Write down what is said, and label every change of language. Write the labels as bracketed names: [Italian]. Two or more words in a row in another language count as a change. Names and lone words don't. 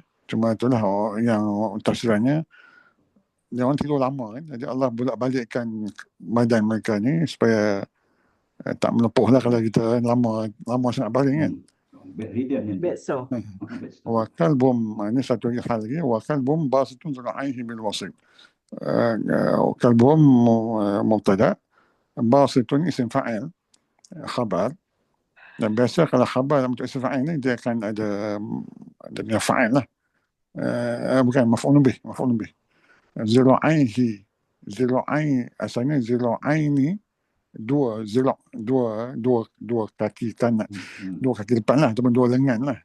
[Malay] Cuma itulah yang tafsirannya, dia orang tidur lama kan. Jadi Allah bolak-balikkan badan mereka ni supaya tak melepuh lah kalau kita lama sangat baring kan. Bekso. [Arabic] وكلبهم, [Malay] ini satu hal lagi, [Arabic] وكلبهم باسط ذراعيه بالوصيد. كلبهم مبتدأ باسط اسم فاعل, [Malay] khabar. Dan biasa kalau khabar untuk [Arabic] اسم فاعل [Malay] ni dia akan ada punya fa'il lah. Bukan [Arabic] مفعول به. [Malay] Zira'aihi, asalnya zira'aini, dua kaki kanan, dua kaki depan lah, ataupun dua lengan lah.